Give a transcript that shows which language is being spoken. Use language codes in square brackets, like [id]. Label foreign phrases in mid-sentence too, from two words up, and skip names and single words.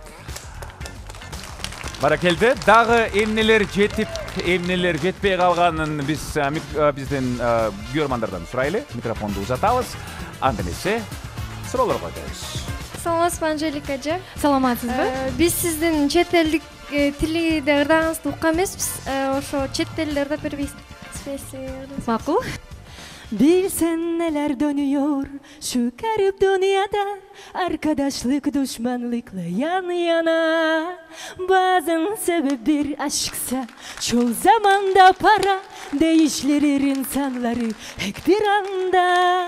[ky] Баракелде, дагы эмнелер жетип, эмнелер жетпей калганын биздин көрөрмандардан сурайлы. Микрофонду узатабыз. Анда эмесе суроолорго өтөбүз. Саламатсызбы, Анжелика эже? Саламатсызбы? Биз сиздин чет элдик тилде ырдагыңызды уккан эмеспиз. Ошо чет элде ырдап бербейсизби? Макул. [tr] Bilsen neler dönüyor şu garip dünyada, arkadaşlık düşmanlıkla yan yana. Bazen sebep bir aşksa çoğu zamanda para değiştirir insanları hep bir anda.